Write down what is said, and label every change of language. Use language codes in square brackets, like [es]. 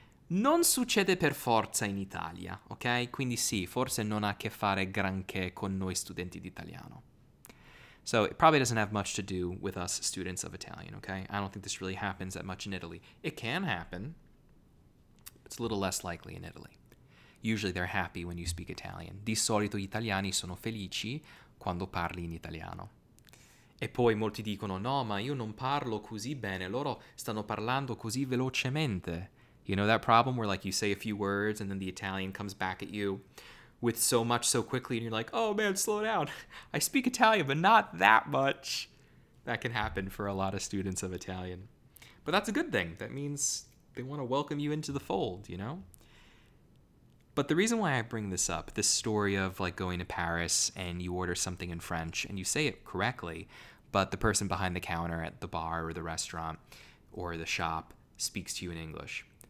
[it] Non succede per forza in Italia, ok? Quindi sì, forse non ha a che fare granché con noi studenti di italiano. [en] So it probably doesn't have much to do with us students of Italian, okay? I don't think this really happens that much in Italy. It can happen, but it's a little less likely in Italy. Usually they're happy when you speak Italian. [it] Di solito gli italiani sono felici quando parli in italiano. E poi molti dicono: "No, ma io non parlo così bene, loro stanno parlando così velocemente." [en] You know that problem where like you say a few words and then the Italian comes back at you with so much so quickly and you're like, "Oh man, slow down. I speak Italian, but not that much." That can happen for a lot of students of Italian. But that's a good thing. That means they want to welcome you into the fold, you know? But the reason why I bring this up, this story of like going to Paris and you order something in French and you say it correctly, but the person behind the counter at the bar or the restaurant or the shop speaks to you in English.